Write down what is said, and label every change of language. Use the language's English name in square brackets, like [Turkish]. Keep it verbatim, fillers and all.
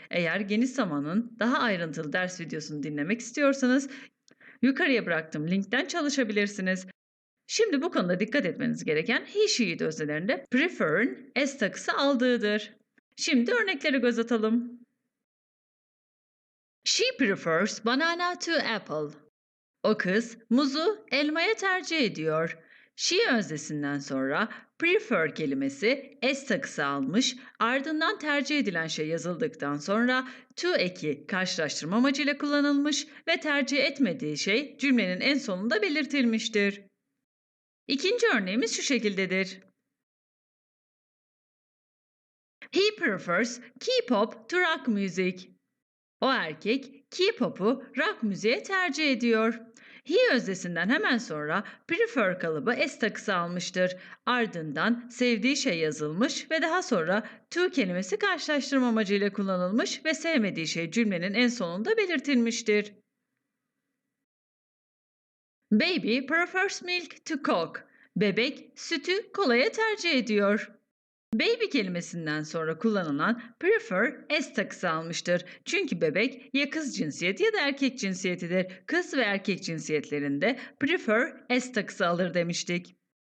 [Turkish] Eğer geniş zamanın daha ayrıntılı ders videosunu dinlemek istiyorsanız, yukarıya bıraktığım linkten çalışabilirsiniz. Şimdi bu konuda dikkat etmeniz gereken he she öznelerinde prefer'ın s takısı aldığıdır. Şimdi örneklere göz atalım. [English] She prefers banana to apple. [Turkish] O kız muzu elmaya tercih ediyor. She öznesinden sonra prefer kelimesi s takısı almış, ardından tercih edilen şey yazıldıktan sonra to eki karşılaştırma amacıyla kullanılmış ve tercih etmediği şey cümlenin en sonunda belirtilmiştir. İkinci örneğimiz şu şekildedir. [English] He prefers K-pop to rock music. [Turkish] O erkek K-pop'u rock müziğe tercih ediyor. He öznesinden hemen sonra prefer kalıbı s takısı almıştır. Ardından sevdiği şey yazılmış ve daha sonra to kelimesi karşılaştırma amacıyla kullanılmış ve sevmediği şey cümlenin en sonunda belirtilmiştir. [English] Baby prefers milk to coke. [Turkish] Bebek sütü kolaya tercih ediyor. Baby kelimesinden sonra kullanılan prefer s takısı almıştır. Çünkü bebek ya kız cinsiyeti ya da erkek cinsiyetidir. Kız ve erkek cinsiyetlerinde prefer s takısı alır demiştik.